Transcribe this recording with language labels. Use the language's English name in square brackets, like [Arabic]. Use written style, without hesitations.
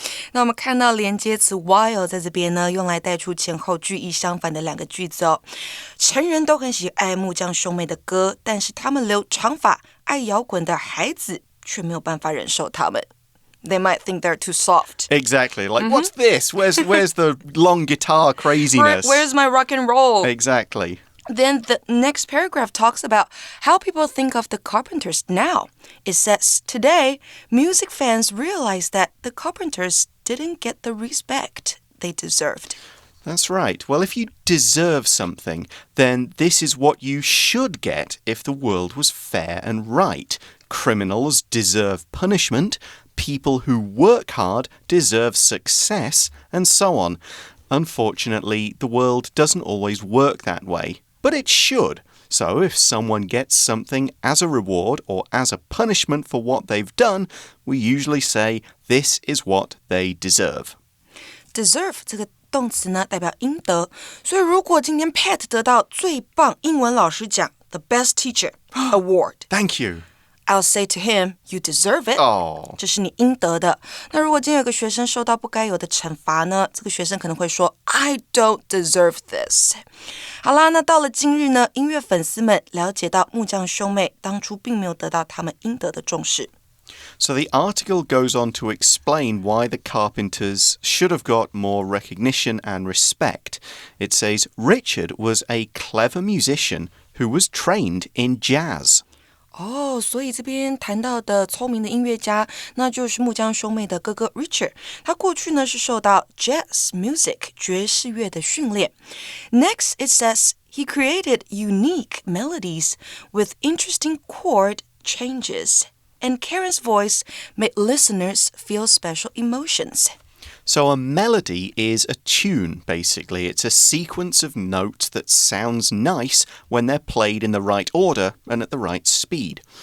[Chinese] 那我们看到连接词 while 在这边呢，用来带出前后句意相反的两个句子哦。成人都很喜爱木匠兄妹的歌，但是他们留长发、爱摇滚的孩子却没有办法忍受他们。 [English] They might think they're too soft. Exactly. Like, what's this? Where's the long guitar craziness? Where's my rock and roll? Exactly.Then the next paragraph talks about how people think of the Carpenters now. It says, today, music fans realize that the Carpenters didn't get the respect they deserved. That's right. Well, if you deserve something, then this is what you should get if the world was fair and right. Criminals deserve punishment, people who work hard deserve success, and so on. Unfortunately, the world doesn't always work that way, but it should. So if someone gets something as a reward or as a punishment for what they've done, we usually say, this is what they deserve. [Chinese] Deserve 这个动词呢代表应得，所以如果今天 Pat 得到最棒英文老师奖 [English] The Best Teacher Award Thank you. I'll say to him, you deserve it. [Chinese] 这是你应得的。那如果今天有个学生受到不该有的惩罚呢，这个学生可能会说 [English] I don't deserve this. [Chinese] 好啦，那到了今日呢，音乐粉丝们了解到木匠兄妹当初并没有得到他们应得的重视。 [English] So the article goes on to explain why the Carpenters should have got more recognition and respect. It says, Richard was a clever musician who was trained in jazz. [Chinese] 所以这边谈到的聪明的音乐家，那就是木匠兄妹的哥哥 Richard。他过去呢是受到 jazz music 爵士乐的训练。 [English] Next, it says he created unique melodies with interesting chord changes.And Karen's voice made listeners feel special emotions. So a melody is a tune, basically. It's a sequence of notes that sounds nice when they're played in the right order and at the right speed.